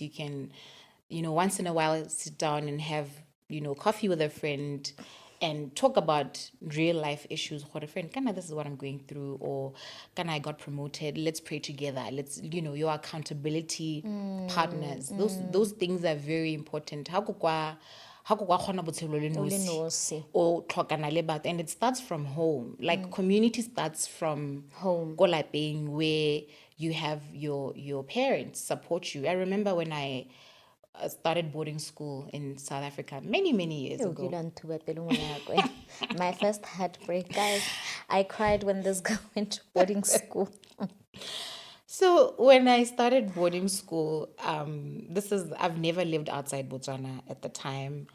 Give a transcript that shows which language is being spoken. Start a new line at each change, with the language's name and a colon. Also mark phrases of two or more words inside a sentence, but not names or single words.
English: You can, you know, once in a while sit down and have, you know, coffee with a friend and talk about real life issues. What a friend, Kana, this is what I'm going through, or Kana, I got promoted. Let's pray together. Let's, you know, your accountability partners. Those things are very important.
Tswana: How kukwa khona botshelo le nosi o tlhokana le batho,
English: and it starts from home. Like community starts from home,
Tswana: ko lapeng,
English: where you have your parents support you. I remember when I started boarding school in South Africa many years ago. My first heartbreak, guys. I cried when this girl went to boarding school. So when I started boarding school, I've never lived outside Botswana at the time.